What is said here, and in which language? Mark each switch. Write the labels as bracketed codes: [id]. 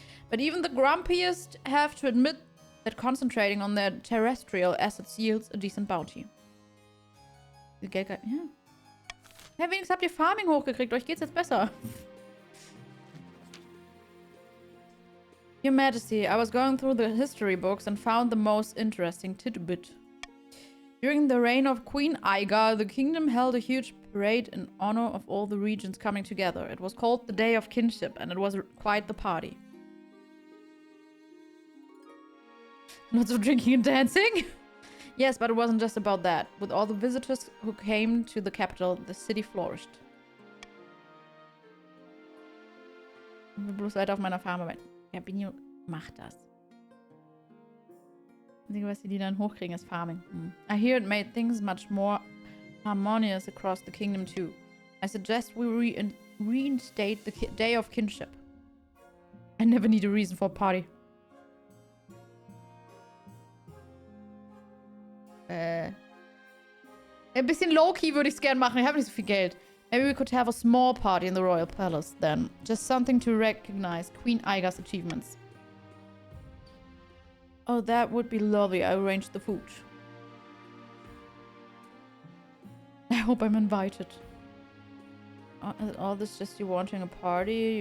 [en] But even the grumpiest have to admit that concentrating on their terrestrial assets yields a decent bounty. [de] Geld, ja. Ja, wenigstens habt ihr Farming hochgekriegt. Euch geht's jetzt besser. [en] Your Majesty, I was going through the history books and found the most interesting tidbit. During the reign of Queen Aiga, the kingdom held a huge parade in honor of all the regions coming together. It was called the Day of Kinship, and it was quite the party. Lots of drinking and dancing? Yes, but it wasn't just about that. With all the visitors who came to the capital, the city flourished. [de] Ich will bloß weiter auf meiner Farm arbeiten. Ja, Binio, mach das. Das Einzige, was die dann hochkriegen, ist Farming. [en] I hear it made things much more harmonious across the kingdom too. I suggest we reinstate the Day of Kinship. I never need a reason for a party. [de] Ein bisschen low-key würde ich es gerne machen. Ich habe nicht so viel Geld. [en] Maybe we could have a small party in the royal palace then. Just something to recognize Queen Aiga's achievements. Oh, that would be lovely. I arranged the food. I hope I'm invited. All this just you wanting a party?